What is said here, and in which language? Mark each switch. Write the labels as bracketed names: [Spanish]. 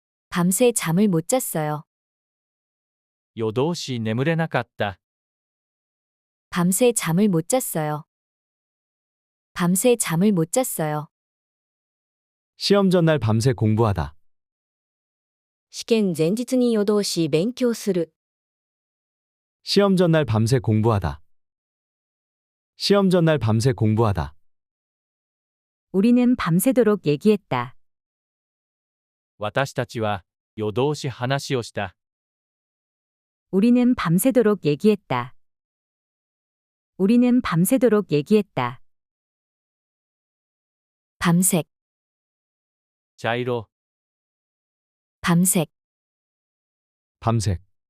[Korean] 밤새 잠을 못 잤어요. [Japanese] 夜通し眠れなかった。 [Korean] 밤새 잠을 못 잤어요. 밤새 잠을 못 잤어요. 시험 전날 밤새 공부하다. [Japanese] 試験前日に夜通し勉強する。 [Korean] 시험 전날 밤새 공부하다. 시험 전날 밤새 공부하다. 우리는 밤새도록 얘기했다. [Japanese] 私たちは夜通し話をした。 [Korean] 우리는 밤새도록 얘기했다. 우리는 밤새도록 얘기했다. 밤색, [Japanese] 茶色、 [Korean] 밤색, 밤색.